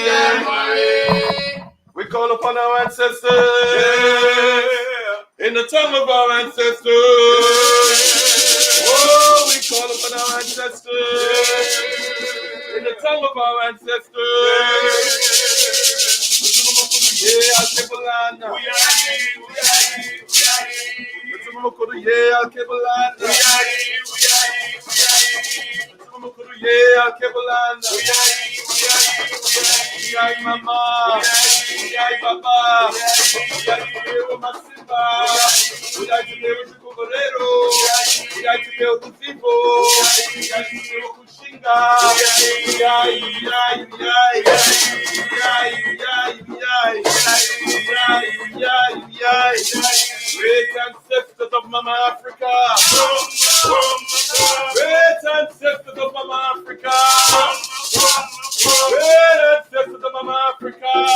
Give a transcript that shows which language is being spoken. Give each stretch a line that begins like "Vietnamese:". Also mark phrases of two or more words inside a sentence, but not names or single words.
English: We call upon our ancestors in the tongue of our ancestors. Oh, we call upon our ancestors in the tongue of our ancestors. Alkebu-Lan. Alkebu-Lan. Alkebu-Lan.
Shona: Yai Mama, Yai Baba, Yai Tubeo Masimba, Yai Tubeo Chukuborero, Yai Tubeo Kusibo, Yai Tubeo Kushinga, Yai.
English: Great ancestors of Mama Africa. Great ancestors of Mama Africa. Great ancestors of Mama Africa.